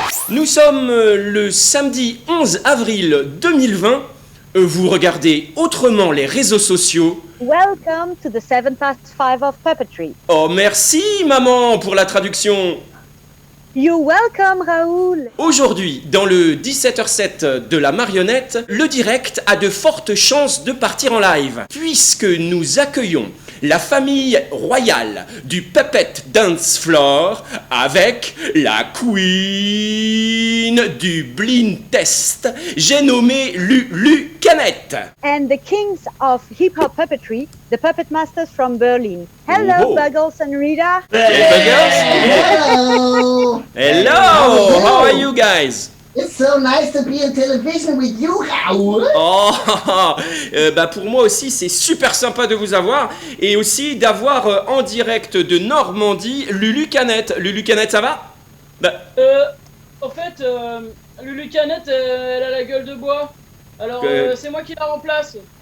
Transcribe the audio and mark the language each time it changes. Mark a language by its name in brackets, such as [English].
[French] Nous sommes le samedi 11 avril 2020. Vous regardez autrement les réseaux sociaux. [English] Welcome to the 7 past 5 of puppetry. [French] Oh merci maman pour la traduction. [English] You're welcome, Raoul. [French] Aujourd'hui, dans le 17h07 de la marionnette, le direct a de fortes chances de partir en live, puisque nous accueillons la famille royale du Puppet Dance Floor avec la queen du blind test. J'ai nommé Lulu Canette. [English] And the kings of hip-hop puppetry, the puppet masters from Berlin. Hello, Oh. Buggles and Rita. Hey, Buggles. Hello! Hello, how are you guys? It's so nice to be on television with you, Raoul! [French] Oh, pour moi aussi, c'est super sympa de vous avoir et aussi d'avoir en direct de Normandie Lulu Canette. Lulu Canette, ça va? En fait, Lulu Canette, elle a la gueule de bois. Alors, c'est moi qui la remplace.